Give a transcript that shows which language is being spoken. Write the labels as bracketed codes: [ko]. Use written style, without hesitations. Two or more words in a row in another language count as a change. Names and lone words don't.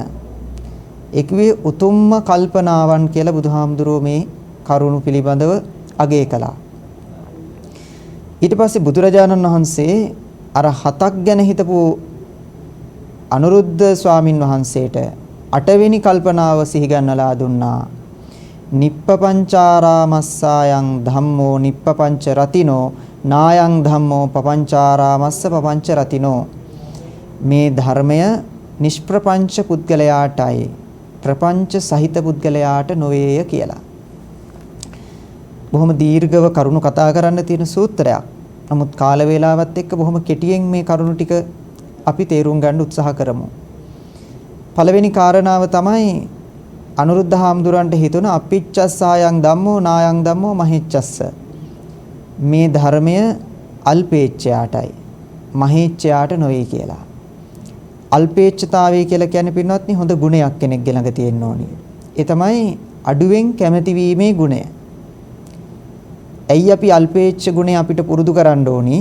[si] එක්වේ උතුම්ම කල්පනාවන් කියලා බුදුහාමුදුරුවෝ මේ කරුණු පිළිබඳව අගය කළා. ඊට පස්සේ බුදුරජාණන් වහන්සේ අර හතක් ගැන හිතපු අනුරුද්ධ ස්වාමින් වහන්සේට අටවෙනි කල්පනාව සිහිගන්නලා දුන්නා. [pi] නිප්පපංචාරාමස්සායන් ධම්මෝ නිප්පපංච රතිනෝ නායං ධම්මෝ පපංචාරාමස්ස පපංච රතිනෝ. [si] මේ ධර්මය නිෂ්ප්‍රපංච පුද්ගලයාටයි ප්‍රපංච සහිත පුද්ගලයාට නොවේය කියලා. බොහොම දීර්ඝව කරුණු කතා කරන්න තියෙන සූත්‍රයක්. නමුත් කාල වේලාවත් එක්ක බොහොම කෙටියෙන් මේ කරුණු ටික අපි තේරුම් ගන්න උත්සාහ කරමු. පළවෙනි කාරණාව තමයි අනුරුද්ධ හාමුදුරන්ට හිතුණ [pi] අපිච්චස්සායන් ධම්මෝ නායං ධම්මෝ මහිච්චස්ස. [si] මේ ධර්මය අල්පේච්ඡයාටයි මහේච්ඡයාට නොවේ කියලා. අල්පේච්ඡතාවය කියලා කියන්නේ පින්වත්නි හොඳ ගුණයක් කෙනෙක්ගේ ළඟ තියෙන්න ඕනි. ඒ තමයි අඩුවෙන් කැමැති වීමේ ගුණය. ඇයි අපි අල්පේච්ඡ ගුණය අපිට පුරුදු කරන්න ඕනි?